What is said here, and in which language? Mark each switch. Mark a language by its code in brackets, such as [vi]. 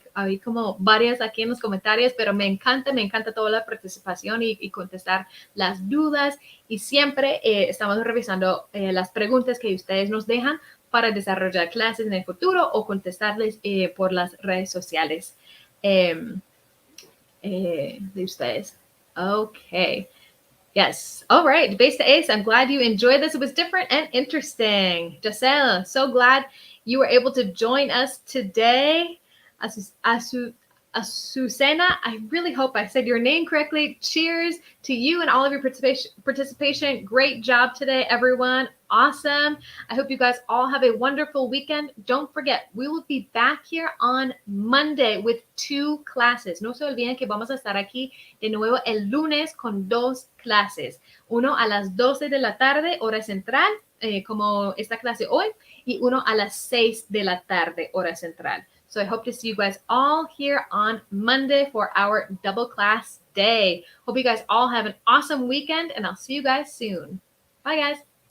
[es] Hay como varias aquí en los comentarios, pero me encanta toda la participación y contestar las dudas. Y siempre estamos revisando las preguntas que ustedes nos dejan para desarrollar clases en el futuro o contestarles por las redes sociales de ustedes. [en] Okay. Yes. All right. Base to Ace, I'm glad you enjoyed this. It was different and interesting. Giselle, so glad you were able to join us today. Azucena, I really hope I said your name correctly. Cheers to you and all of your participation. Great job today, everyone. Awesome. I hope you guys all have a wonderful weekend. Don't forget, we will be back here on Monday with 2 classes. [es] No se olviden que vamos a estar aquí de nuevo el lunes con 2 clases. Uno a las 12 de la tarde, hora central, como esta clase hoy, y uno a las 6 de la tarde, hora central. [en] So I hope to see you guys all here on Monday for our double class day. Hope you guys all have an awesome weekend, and I'll see you guys soon. Bye, guys.